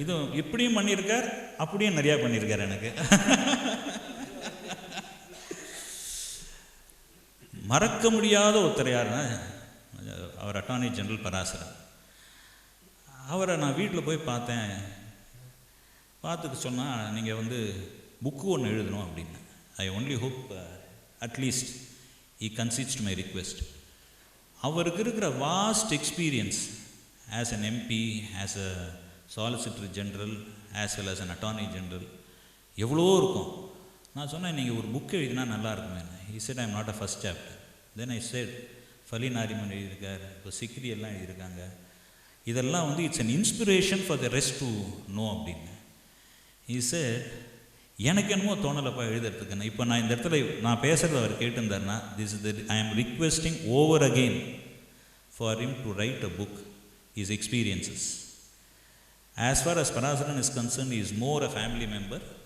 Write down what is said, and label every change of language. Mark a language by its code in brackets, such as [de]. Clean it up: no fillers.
[ta] இதுவும் இப்படியும் பண்ணியிருக்கார், அப்படியும் நிறையா பண்ணியிருக்கார். எனக்கு மறக்க முடியாத ஒருத்தர் யாருன்னா அவர் அட்டார்னி ஜெனரல் பராசரன். அவரை நான் வீட்டில் போய் பார்த்தேன். பார்த்துட்டு சொன்னால், நீங்கள் வந்து புக்கு ஒன்று எழுதணும் அப்படின்னு. [en] I only hope at least he concedes to my request. [ta] அவருக்கு இருக்கிற [en] vast experience as an MP, as a Solicitor General, as well as an Attorney General, [ta] எவ்வளோ இருக்கும். நான் சொன்னேன், நீங்கள் ஒரு புக் எழுதினா நல்லா இருக்குமே. [en] He said, I am not a first chapter. Then I said, [ta] ஃபலி Nariman எழுதியிருக்கார், இப்போ சிக்ரி எல்லாம் எழுதியிருக்காங்க. இதெல்லாம் வந்து [en] It's an inspiration for the rest to know அப்படின்னு. He said, [ta] எனக்கு என்னமோ தோணலப்பா எழுதுறதுக்குன்னு. இப்போ நான் இந்த இடத்துல நான் பேசுகிறத அவர் கேட்டிருந்தாருன்னா, [en] This is the I am requesting over again for him to write a book, his experiences. As far as Parasaran is concerned, he is more a family member.